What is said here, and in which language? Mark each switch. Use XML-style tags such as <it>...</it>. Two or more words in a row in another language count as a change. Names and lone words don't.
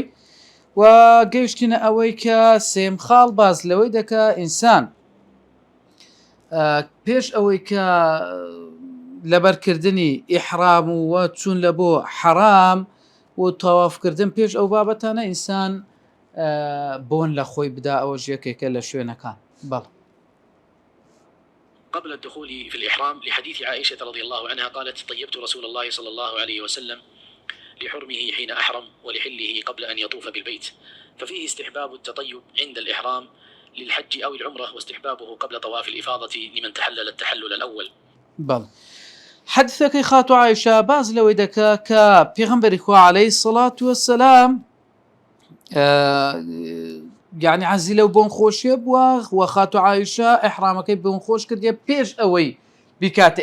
<ckb>و گەیشتینە ئەوەی کە سێم خاڵ باز لەوەی دەکا ئینسان پێش ئەوەی کە لەبەرکردنی ئیحرام و چوون لە بۆ حەرام و تەوافکردن پێش ئەو بابەتانە ئینسان بۆن لە خۆی بدا، ئەوە ژێکێکە لە شوێنەکان. بەڵ</ckb> <ar>قبل الدخول في الإحرام لحديث عائشة رضي الله عنها قالت: طيبت رسول الله صلى الله عليه وسلم لحرمه حين أحرم ولحله قبل أن يطوف بالبيت، ففيه استحباب التطيب عند الإحرام للحج أو العمرة، واستحبابه قبل طواف الإفاضة لمن تحلل التحلل الأول.</ar> <ckb>بەڵ حەدیثەکەی خاتو عایشە باز لەوەی دەکا کە پێغەمبەری خوا</ckb> <ar>عەلەیهی السەڵات وەسەلام</ar> <ckb>یعنی عەزی لەو بۆن خۆشیە بووە و خاتو عایشە ئیحرامەکەی بۆن خۆش کردیە پێش ئەوەی بیکاتە</ckb>